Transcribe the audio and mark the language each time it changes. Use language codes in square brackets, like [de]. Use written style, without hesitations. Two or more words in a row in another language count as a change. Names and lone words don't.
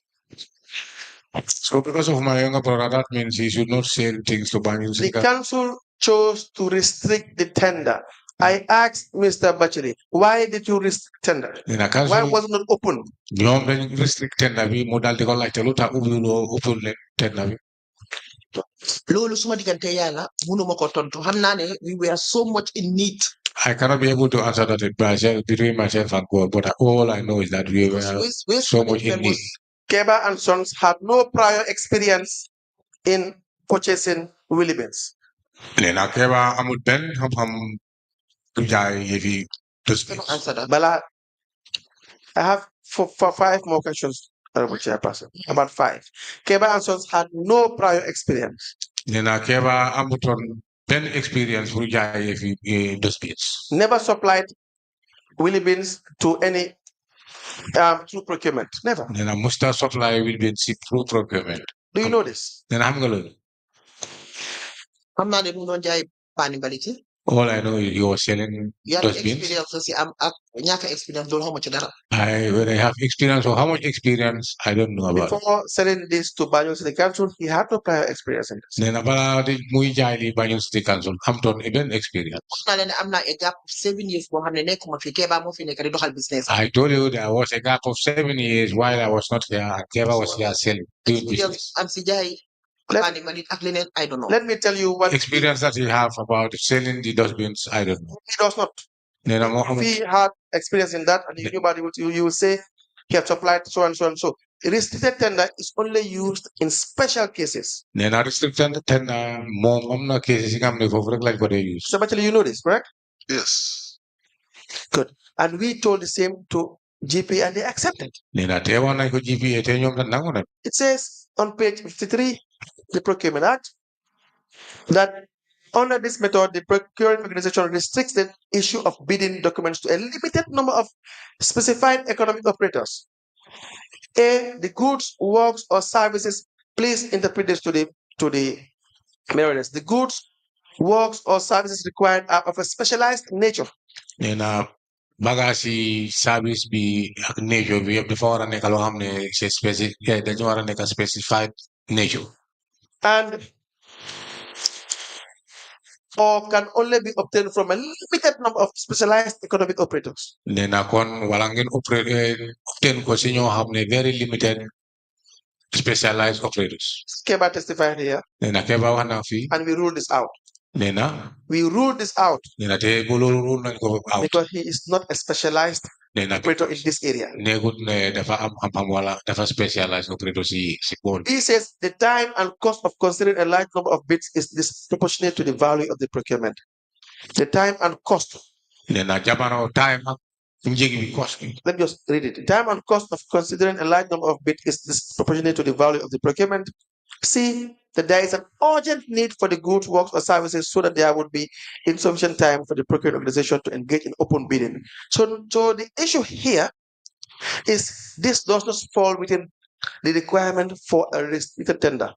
[en] so because of my younger brother, that means he should not say things to Banjul. The council chose to restrict the tender. I asked Mr. Batchily, why did you restrict tender? Why was it not open? [wo] ñoom dañ [en] restrict tender [wo] bi mu daal di ko laajte lu tax ubbiwul leen tender bi. loolu suma diggante yàlla mënuma ko tontu xam naa ne [en] we were so much in need. I cannot be able to answer that between myself and God, but all I know is that we were so much in need. Keba and Sons had no prior experience in purchasing Willie beans. [wo] Nena Keba amul benn xam-xam du jaay yëfi [en] Answer that. Bala, I have for 5 more questions, Honorable Chairperson. About 5. Keba and Sons had no prior experience. [wo] Nena Keba amutoon benn experience pour jaay yëfi beans. [en] Never supplied Willie beans to any through procurement. Never. [wo] Nena musta [en] supply Willie beans through procurement. Do you know this? [wo] Nena xam nga loolu. xam naa ne mu doon jaay paani mbaliti. [en] All I know is you are selling those beans. [wo] Experience aussi am ak ñàkk experience loolu xawma ci dara. [en] When I have experience or how much experience, I don't know about. Before selling this to Banjul City Council, he had no prior experience in this. [wo] Nena bala di muy jaay li Banjul City Council amutoon [en] even experience. [wo] wax naa leen ne am naa [en] a gap of 7 years [wo] boo xam ne nekkuma fi Keba moo fi nekk di doxal business. [en] I told you there was a gap of 7 years while I was not here and Keba was here selling. Doing business. [wo] am si jaay paani mbalit ak leneen [en] I don't know. Let me tell you what Experience that you have about selling the dustbins, I don't know. he does not. [wo] Nena [en] If he had experience in that and he knew about it, you will say he had supplied so and so and so. Restricted tender is only used in special cases. [wo] Nena [en] restricted tender [wo] moom am na cases yi nga xam ne foofu rek lañ ko dee use. [en] So actually you know this, correct? Yes. Good. And we told the same to GP and they accepted. [wo] Nena teewoon nañ ko GPA te ñoom tam nangu nañ. [en] It says on page 53, the Procurement Act, that under this method, the procuring organization restricts the issue of bidding documents to a limited number of specified economic operators. A, the goods, works, or services. Please interpret this to the Mayoress. The goods, works, or services required are of a specialized nature. [wo] Nena bagasi service bi ak nature bi yëpp dafa war a nekk loo xam ne [fr] c'est spécifique [wo] dañu war a nekk [en] specified nature. And or can only be obtained from a limited number of specialized economic operators. [wo] Nena kon wala ngeen obtain ko si ñoo xam ne [en] very limited specialized operators. Keba testified here. [wo] Nena Keba wax na fi. [en] And we ruled this out. [wo] Nena. [en] We ruled this out. [wo] Nena te loolu rule nañ ko out. [en] Because he is not a specialized operator in this area. [wo] Negut ne dafa am xam-xam wala dafa [en] specialized operator [wo] si board. [en] He says the time and cost of considering a large number of bids is disproportionate to the value of the procurement. The time and cost. [wo] Nena jamono time njëg bi cost. [en] Let me just read it. The time and cost of considering a large number of bids is disproportionate to the value of the procurement. See that there is an urgent need for the goods, works, or services so that there would be insufficient time for the procuring organization to engage in open bidding. So the issue here is this does not fall within the requirement for a restricted tender.